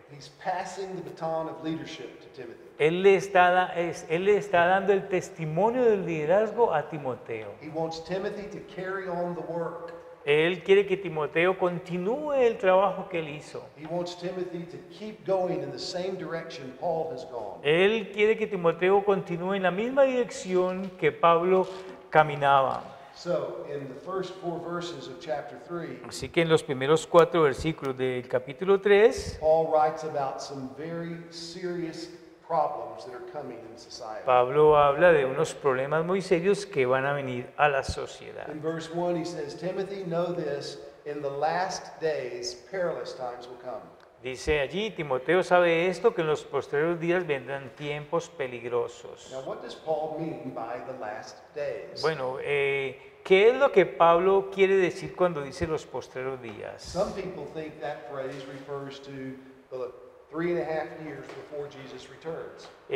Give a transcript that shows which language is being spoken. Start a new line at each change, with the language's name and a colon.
English: He's passing the baton of leadership to Timothy.
Spanish: Él le está dando el testimonio del liderazgo a Timoteo.
English: He wants Timothy to carry on the work.
Spanish: Él quiere que Timoteo continúe el trabajo que él hizo.
English: He wants Timothy to keep going in the same direction Paul has gone.
Spanish: Él quiere que Timoteo continúe en la misma dirección que Pablo caminaba.
English: So, in the first 4 verses of chapter 3,
Spanish: Así que en los primeros 4 versículos del capítulo 3,
English: Paul writes about some very serious problems that are coming in society.
Spanish: Pablo habla de unos problemas muy serios que van a venir a la sociedad.
English: In verse 1, he says, Timothy, know this, in the last days, perilous times will come.
Spanish: Dice allí, Timoteo sabe esto, que en los posteriores días vendrán tiempos peligrosos.
English: Now, what does Paul mean by the last days?
Spanish: Bueno, ¿qué es lo que Pablo quiere decir cuando dice los postreros días?
English: Some people think that phrase refers to the 3.5 years before Jesus returns.